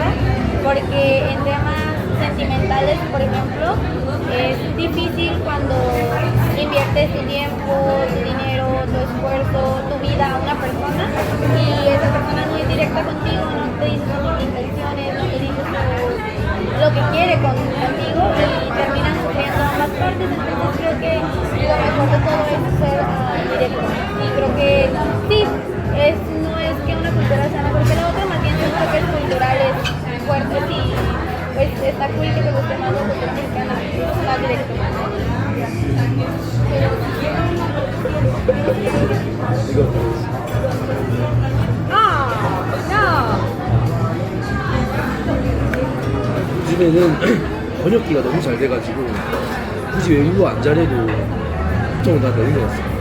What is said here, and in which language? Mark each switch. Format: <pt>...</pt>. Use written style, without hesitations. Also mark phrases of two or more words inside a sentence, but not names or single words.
<es>Porque en temas sentimentales, por ejemplo, es difícil cuando inviertes tu tiempo, tu dinero, tu esfuerzo, tu vida a una persona y esa persona no es directa contigo, no te dice sus intenciones, no te dice lo que quiere contigo y terminan sufriendo ambas partes. Entonces creo que lo mejor de todo es ser directo. Y creo que sí, no es que una cultura sea mejor que la otra, más bien son choques culturales fuertes y pues está cool que te guste más la cultura mexicana, más directo.</es> <ko>요즘에는 번역기가 너무 잘 돼가지고 굳이 외국어 안 잘해도 보통은 다 되는 것 같습니다.</ko>